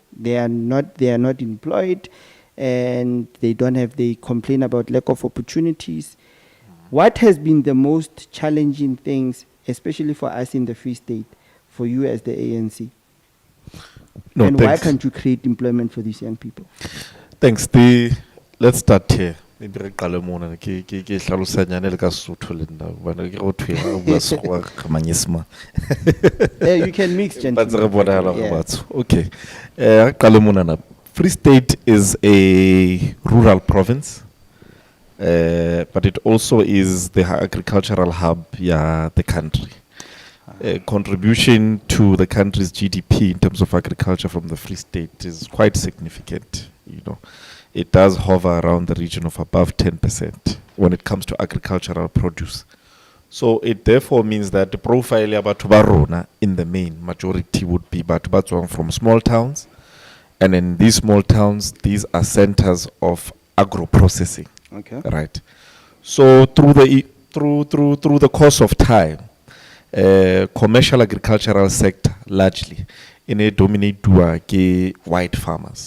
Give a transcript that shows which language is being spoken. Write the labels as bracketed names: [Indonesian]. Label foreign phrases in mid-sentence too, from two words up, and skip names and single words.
[English] They are not employed, and they complain about lack of opportunities. What has been the most challenging things, especially for us in the Free State, for you as the ANC? No, and thanks. why can't you create employment for these young people? Thanks. Let's start here. [Southern Sotho] Maybe re qale mona ke hlalosanyane le ka Sesotho le nna bana ke go thwe a bua Sekgowa ka Manyesemane. [English] You can mix, gentlemen. [Southern Sotho] Ba tsere bonahala go batho. Okay. Re qale mona na. [English] Free State is a rural province, but it also is the agricultural hub the country. Contribution to the country's GDP in terms of agriculture from the Free State is quite significant. It does hover around the region of above 10% when it comes to agricultural produce. So it therefore means that the profile [Southern Sotho] ya batho ba rona [English] in the main majority would be [Southern Sotho] batho ba tswang [English] from small towns. And in these small towns, these are centers of agro-processing. Okay. Right. So through the course of time, commercial agricultural sector largely in a dominate white farmers.